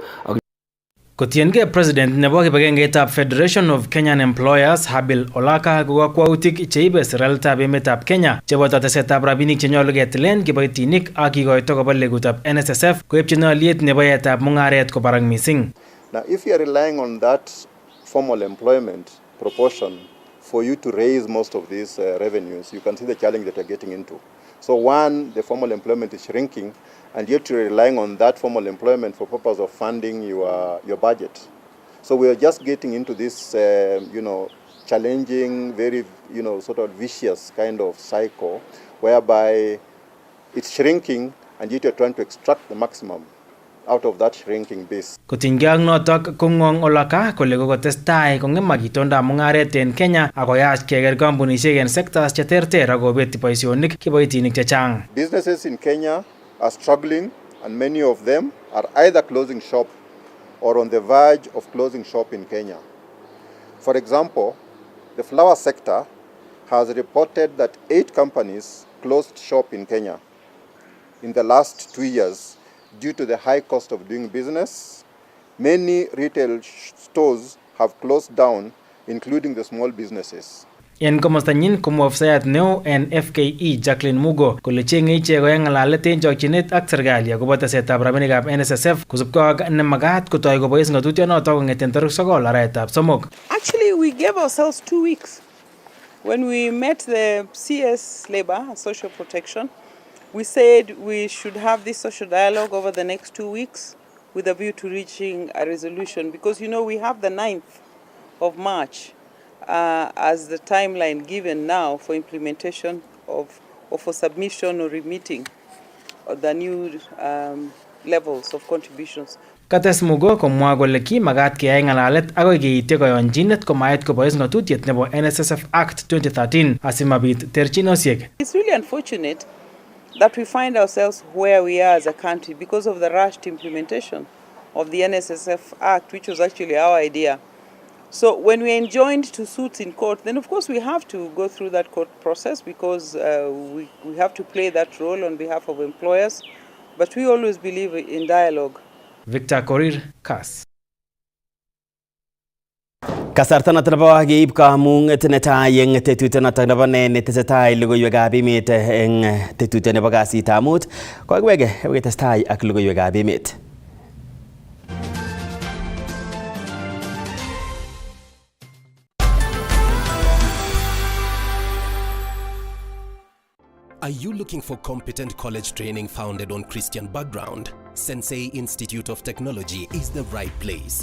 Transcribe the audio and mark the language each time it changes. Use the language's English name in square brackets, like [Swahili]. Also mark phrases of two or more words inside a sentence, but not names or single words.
[Kalenjin] Kotiengei President nebo kibagengeitab Federation of Kenyan Employers Habil Olaka ko kakwautik cheibe serikalitab emetab Kenya cheboto tesetab rabinik chenyolu ketilen kiboitinik ak kikoito koba legutab NSSF koipchin olyet nebo yaetab mung'aret ko barak missing. [English] Now, if you are relying on that formal employment proportion for you to raise most of these revenues, you can see the challenge that you're getting into. So one, the formal employment is shrinking, and yet you're relying on that formal employment for purpose of funding your budget. So we are just getting into this, challenging, very, sort of vicious kind of cycle, whereby it's shrinking, and yet you're trying to extract the maximum out of that shrinking base. [Kalenjin] Kotinygei ak notok kong'ong Olaka kole kokotestai kong'emak itondab mung'aret en Kenya akoyach keker kampunisiek en sectors cheterter akobet boisionik kiboitinik chechang. [English] Businesses in Kenya are struggling, and many of them are either closing shop or on the verge of closing shop in Kenya. For example, the flower sector has reported that 8 companies closed shop in Kenya in the last 2 years due to the high cost of doing business. Many retail stores have closed down, including the small businesses. [Kalenjin] En komostanyin komwa ofisayat neo en FKE Jacqueline Mugo kole cheng'e ichek koyai ng'alalet en chokchinet ak serikali akobo tesetab rabinikab NSSF kosubkei ak nemagat kotoi kobois ng'atutyonoto kong'eten tarik 9 arawetab 3. [English] Actually, we gave ourselves 2 weeks. When we met the CS Labor and Social Protection, we said we should have this social dialogue over the next 2 weeks with a view to reaching a resolution, because we have the 9th of March as the timeline given now for implementation or for submission or remitting of the new levels of contributions. [Kalenjin] Kates Mugo komwa kole kimagat keyai ng'alalet akoi keityi koyonchinet komait kobois ng'atutiet nebo NSSF Act 2013 asimabit terchinosiek. [English] It's really unfortunate that we find ourselves where we are as a country because of the rushed implementation of the NSSF Act, which was actually our idea. So when we enjoined to suits in court, then of course we have to go through that court process because we have to play that role on behalf of employers. But we always believe in dialogue. [Kalenjin] Victor Korir, Kass. Kasarta noton nebo keib kamung'et netai eng tetutiet noton nebo netesetai logoiwekab emet eng tetutiet nebo kasitab mut kokiwege ketestai ak logoiwekab emet. [English] Are you looking for competent college training founded on Christian background? Sensei Institute of Technology is the right place.